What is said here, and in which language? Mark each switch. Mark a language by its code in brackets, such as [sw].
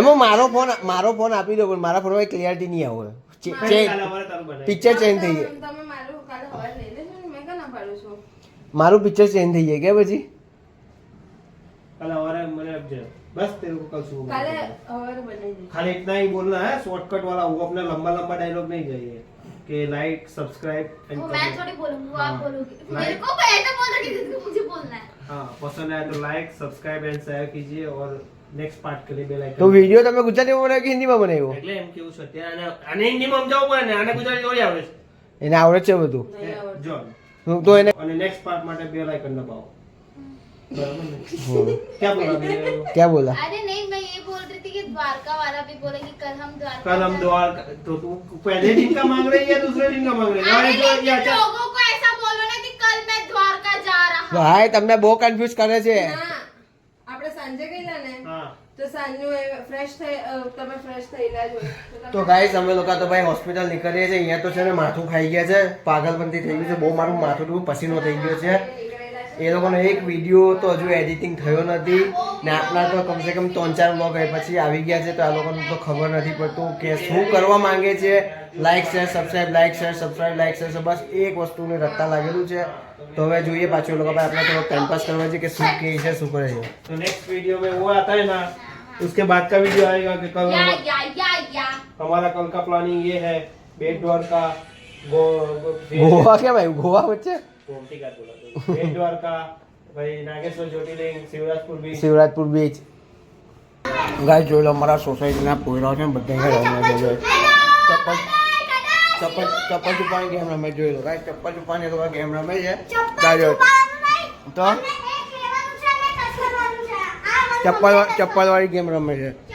[gu] એમાં મારો ફોન આપી દો, પણ મારા ફોનમાં ક્લિયરિટી નહીં આવે, કાલે અમારે તારું બનાવી. પિક્ચર ચેન્જ થઈ જાય, તમે મારું કાલે સવારે લઈ લેજો ને, મેં ક્યાં ના પાડું છું. મારું પિક્ચર ચેન્જ થઈ જાય કે પછી કાલે અમારે મને આપજે, બસ [hi] तेरे को कल सुबह [gu] કાલે [hi] बना दूंगा। [gu] સવારે બનાવી દેજો. [hi] खाली इतना ही बोलना है, शॉर्टकट वाला, वो अपना लंबा लंबा डायलॉग नहीं चाहिए कि लाइक सब्सक्राइब एंड वो मैं थोड़ी बोलूंगी, वो आप हाँ। बोलोगे। [en] Like- [hi] मेरे को ऐसा बोलो कि जिसको मुझे बोलना है। हाँ, पसंद आए तो लाइक सब्सक्राइब एंड शेयर कीजिए और नेक्स्ट पार्ट के लिए बेल [gu] તો [hi] आइकन। [gu] વિડીયો તમે ગુજરાતીમાં બનાવ્યો કે હિન્દીમાં બનાવ્યો? એટલે એમ કેવું છે અત્યારે આને હિન્દીમાં સમજાવવું પડે ને, આને ગુજરાતી થોડી આવડે છે. એને આવડે છે બધું, નહીં આવડતું. જો હું તો એને અને નેક્स्ट पार्ट માટે બેલ આઇકન દબાવો, બરાબર ને? હમ, [hi] क्या बोला मैंने? क्या बोला? अरे नहीं मैं ये बोल रही थी कि द्वारका वाला भी बोले कि कल हम द्वारका कल हम जाएं। द्वारका, तो तू पहले दिन का मांग रही है दूसरे दिन का मांग रही है? अरे अरे जो ये लेकिन अच्छा, लोगों को ऐसा बोलो ना कि कल मैं द्वारका जा रहा हूँ। [gu] ભાઈ તમને બહુ કન્ફ્યુઝ કરે છે। ના, આપણે સાંજે ગયેલા ને, [hi] हाँ [gu] તો સાંજનું ફ્રેશ થઈ, તમે ફ્રેશ થયેલા જ હોય. તો ગાઈસ અમે લોકો તો ભાઈ હોસ્પિટલ નીકળીએ છીએ, અહીંયા તો છે ને માથું ખાઈ ગયા છે, પાગલપંતી થઈ ગયું છે, બહુ મારું માથું ડૂબ પસીનો થઈ ગયો છે। એ લોકોનો એક વિડીયો તો હજુ એડિટિંગ થયો નથી ને આપણા તો કમસે કમ 3-4 વ્લોગ પછી આવી ગયા છે, તો આ લોકોને તો ખબર નથી પડતું કે શું કરવા માંગે છે। Like share subscribe, like share subscribe, like share, બસ એક વસ્તુને રટ્ટા લાગેલું છે। તો હવે જોઈએ પાછું એ લોકો ભાઈ આપણે થોડો ટાઈમ પાસ કરવા છે કે શું કહે છે, શું કરે છે। [hi] तो नेक्स्ट वीडियो में वो आता है ना, उसके बाद का वीडियो आएगा कि कल या हम- या या या हमारा कल का प्लानिंग ये है, बेट द्वारका [gu] ગોવા કેમ આવ્યું? ગોવા વચ્ચે [hi] बेट द्वारका भाई, नागेश्वर ज्योतिर्लिंग, शिवराजपुर बीच। [gu] શિવરાજપુર બીચ। ગાઈસ જોઈ લો અમારા સોસાયટીના પોયરાઓ છે ને બધા અહીંયા રમે છે। ચપ્પલ ચપ્પલ ચપ્પલ ચુપાની ગેમ રમે, જોઈ લો ગાઈસ, ચપ્પલ ચુપાની લોકો ગેમ રમે છે। ચાલો તો ચપ્પલ વાળી ગેમ રમે છે।